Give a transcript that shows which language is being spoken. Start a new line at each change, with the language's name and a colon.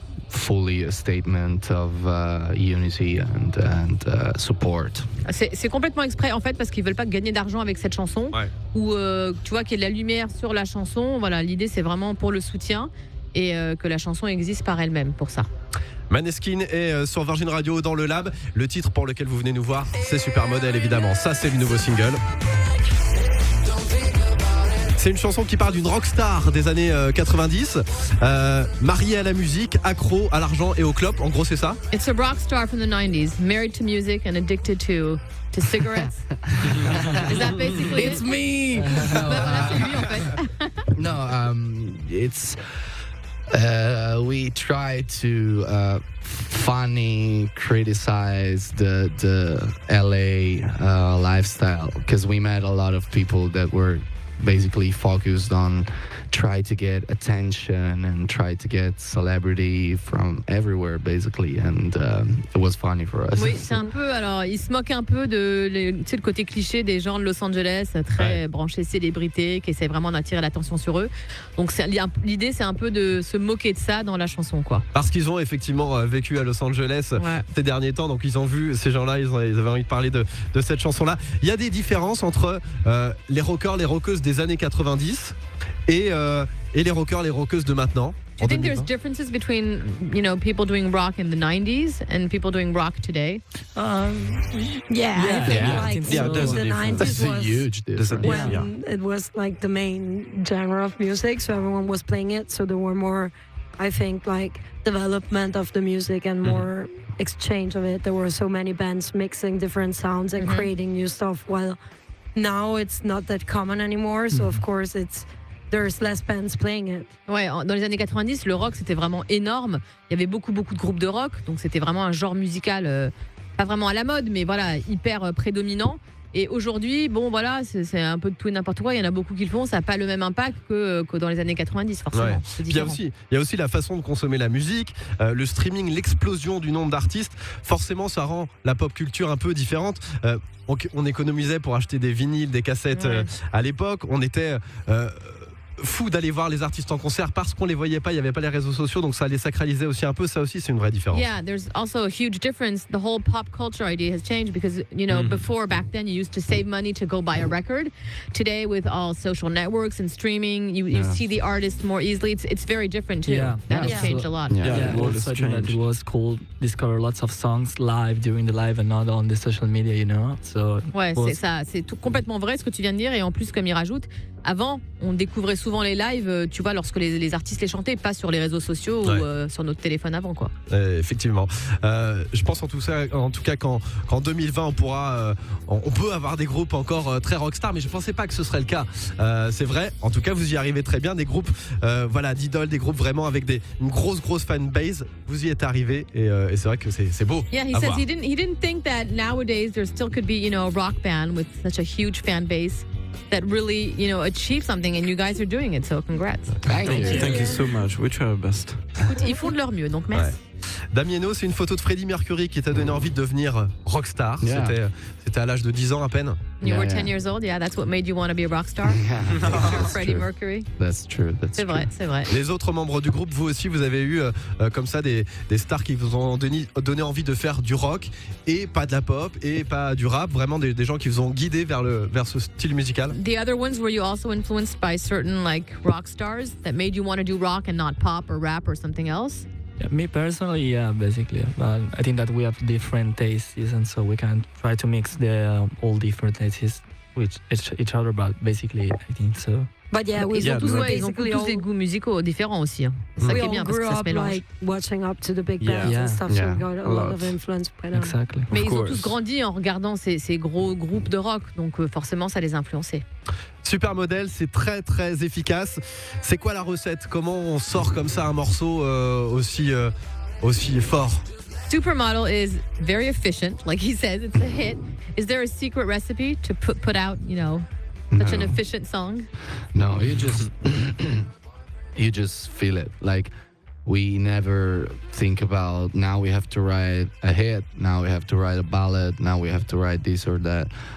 English: fully a statement of unity and support.
French: C'est complètement exprès en fait parce qu'ils veulent pas gagner d'argent avec cette chanson ou tu vois qu'il y ait de la lumière sur la chanson. Voilà, l'idée c'est vraiment pour le soutien et que la chanson existe par elle-même pour ça. Maneskin est sur Virgin Radio dans le Lab. Le titre pour lequel vous venez nous voir, c'est Supermodel évidemment. Ça, c'est le nouveau single. C'est une chanson qui parle d'une rockstar des années 90, mariée à la musique, accro à l'argent et au clope. En gros, c'est ça.
English: It's a rock star from the 90s, married to music and addicted to cigarettes. Is that basically It's me.
French: Voilà, c'est lui en fait.
English: No, it's we try to funny criticize the LA lifestyle because we met a lot of people that were basically focused on try to get attention and try to get celebrity from everywhere basically, and it was funny for us.
French: Oui, c'est un peu. Alors, il se moque un peu de, tu sais, le côté cliché des gens de Los Angeles, très branchés célébrités, qui essaient vraiment d'attirer l'attention sur eux. Donc, l'idée, c'est un peu de se moquer de ça dans la chanson, quoi. Parce qu'ils ont effectivement vécu à Los Angeles ces derniers temps, donc ils ont vu ces gens-là, ils avaient envie de parler de cette chanson-là. Il y a des différences entre les rockers, les rockeuses des années 90 et les rockers, les rockeuses de maintenant.
English: Do you think there's differences between, you know, people doing rock in the 90s and people doing rock today? I think like there's a the difference. 90s That's a was huge difference. when it was like the main genre of music, so everyone was playing it, so there were more, I think, like development of the music and more exchange of it. There were so many bands mixing different sounds and creating new stuff, while now it's not that common anymore, so of course there's less bands playing it.
French: Ouais, dans les années 90, le rock c'était vraiment énorme. Il y avait beaucoup de groupes de rock, donc c'était vraiment un genre musical pas vraiment à la mode, mais voilà, hyper prédominant. Et aujourd'hui, bon voilà, c'est un peu de tout et n'importe quoi. Il y en a beaucoup qui le font, ça n'a pas le même impact que dans les années 90, forcément. Ouais. C'est Puis il y a aussi la façon de consommer la musique, le streaming, l'explosion du nombre d'artistes. Forcément, ça rend la pop culture un peu différente. On économisait pour acheter des vinyles, des cassettes à l'époque. On était fou d'aller voir les artistes en concert parce qu'on les voyait pas, il y avait pas les réseaux sociaux, donc ça les sacralisait aussi un peu. Ça aussi, c'est une vraie différence.
English: Yeah, there's also a huge difference. The whole pop culture idea has changed because, you know, before, back then, you used to save money to go buy a record. Today, with all social networks and streaming, you see the artist more easily. It's very different too. That has changed a lot. Yeah, all of a sudden that it was cool. Discover lots of songs live during the live and not on the social media, you know. So
French: ouais, c'est ça, c'est complètement vrai ce que tu viens de dire. Et en plus, comme il rajoute, avant, on découvrait souvent les lives, tu vois, lorsque les artistes les chantaient, pas sur les réseaux sociaux ou sur notre téléphone avant, quoi. Effectivement. Je pense en tout cas qu'en 2020, on peut avoir des groupes encore très rockstar, mais je pensais pas que ce serait le cas. C'est vrai. En tout cas, vous y arrivez très bien. Des groupes, d'idoles, des groupes vraiment avec une grosse fanbase. Vous y êtes arrivés et c'est vrai que c'est beau.
English: Yeah, he says he didn't think that nowadays there still could be, you know, a rock band with such a huge fan base that really, you know, achieve something, and you guys are doing it, so congrats. Thank you so much. We try our best.
French: Écoute, ils font de leur mieux, donc merci. Damieno, c'est une photo de Freddie Mercury qui t'a donné envie de devenir rockstar. C'était à l'âge de 10 ans à peine.
English: You were 10 years old, that's what made you want to be a rock star. Freddie Mercury. That's true.
French: C'est vrai. Les autres membres du groupe, vous aussi, vous avez eu comme ça des stars qui vous ont donné envie de faire du rock et pas de la pop et pas du rap, vraiment des gens qui vous ont guidé vers ce style musical.
English: The other ones, were you also influenced by certain like rock stars that made you want to do rock and not pop or rap or something else? yeah, me personally, yeah, basically. But I think that we have different tastes, and so we can try to mix all different tastes with each other. But basically, I think so. But yeah,
French: ils ont tous des goûts musicaux différents aussi. C'est ça qui est bien parce que ça se mélange.
English: Like watching up to the big bands and stuff, so we got a lot of influence by them. Exactly.
French: Mais ils ont tous grandi en regardant ces gros groupes de rock, donc forcément ça les a influencés. Supermodel, c'est très très efficace. C'est quoi la recette? Comment on sort comme ça un morceau aussi fort?
English: Supermodel is very efficient, like he says, it's a hit. Is there a secret recipe to put out, you know, such an efficient song? No, you just feel it. Like, we never think about, now we have to write a hit, now we have to write a ballad, now we have to write this or that.